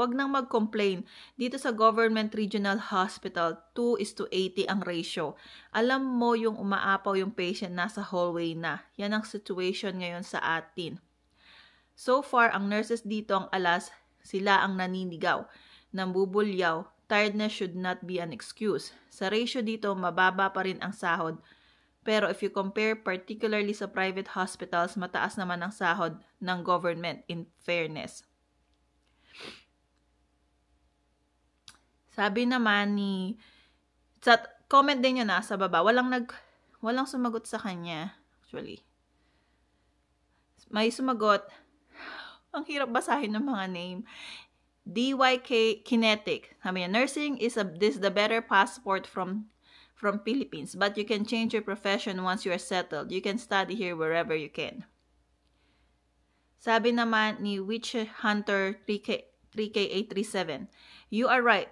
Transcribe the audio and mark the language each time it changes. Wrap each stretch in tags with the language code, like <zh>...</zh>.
<tl>Wag nang mag-complain. Dito sa Government Regional Hospital, 2:80 ang ratio. Alam mo yung umaapaw yung patient nasa hallway na. Yan ang situation ngayon sa atin. So far, ang nurses dito ang alas, sila ang naninigaw, nambubulyaw.</tl> <en>Tiredness should not be an excuse.</en> <tl>Sa ratio dito, mababa pa rin ang sahod. Pero if you compare particularly sa private hospitals, mataas naman ang sahod ng government in fairness. Sabi naman sa comment din yun sa baba, walang sumagot sa kanya, actually. May sumagot, ang hirap basahin ng mga name. DYK Kinetic. Sabi niya,</tl> <en>nursing is the better passport from Philippines, but you can change your profession once you are settled. You can study here wherever you can.</en> <tl>Sabi naman ni</tl> <en>Witch Hunter 3K837, you are right.</en>